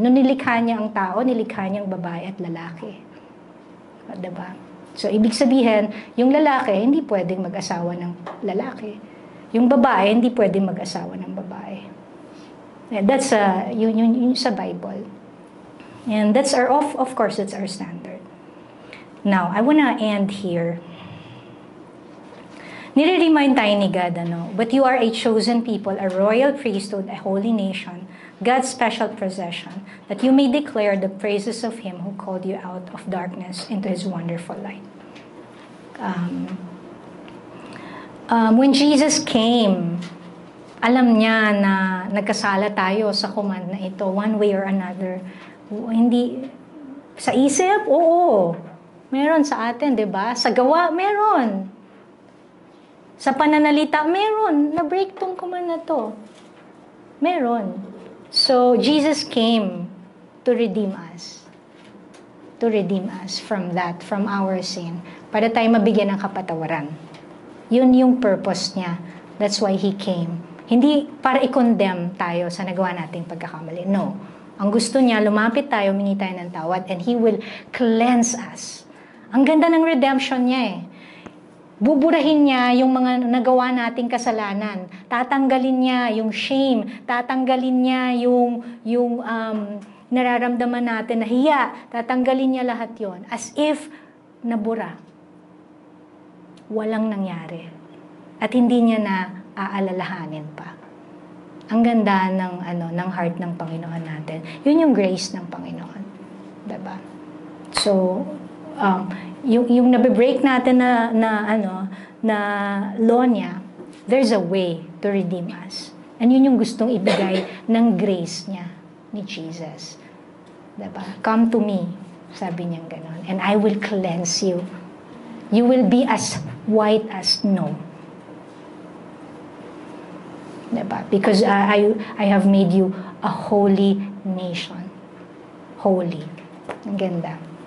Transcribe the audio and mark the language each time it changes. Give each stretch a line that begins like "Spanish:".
Filipino: Nung nilikha niya ang tao, nilikha niya ang babae at lalaki. Diba? So, ibig sabihin, yung lalaki, hindi pwedeng mag-asawa ng lalaki. Yung babae, hindi pwedeng mag-asawa ng babae.
English: And that's yun sa Bible. And that's of course, that's our standard. Now, I wanna end here.
Filipino: Nire-remind tayo ni God,
English: but you are a chosen people, a royal priesthood, a holy nation, God's special possession, that you may declare the praises of Him who called you out of darkness into His wonderful light. When Jesus came,
Filipino: alam niya na nagkasala tayo sa command na ito,
English: one way or another.
Filipino: Hindi, sa isip, oo. Meron sa atin, di ba? Sa gawa, meron. Sa pananalita, meron. Na-break tong command na to. Meron.
English: So, Jesus came to redeem us. To redeem us from that, from our sin.
Filipino: Para tayo mabigyan ng kapatawaran. Yun yung purpose niya.
English: That's why He came.
Filipino: Hindi para i-condemn tayo sa nagawa nating pagkakamali. No. Ang gusto niya, lumapit tayo, humingi tayo ng tawad,
English: and He will cleanse us.
Filipino: Ang ganda ng redemption niya eh. Buburahin niya yung mga nagawa nating kasalanan. Tatanggalin niya yung shame. Tatanggalin niya yung nararamdaman natin na hiya. Tatanggalin niya lahat yon. As if nabura. Walang nangyari. At hindi niya na aalalahanin pa. Ang ganda ng heart ng Panginoon natin. Yun yung grace ng Panginoon. Diba? So, yung nabe-break natin na law niya,
English: there's a way to redeem us.
Filipino: And yun yung gustong ibigay ng grace niya ni Jesus. Diba?
English: Come to me,
Filipino: sabi niya ganon,
English: and I will cleanse you. You will be as white as snow. Diba? Because I have made you a holy nation. Holy.
Filipino: Ang ganda.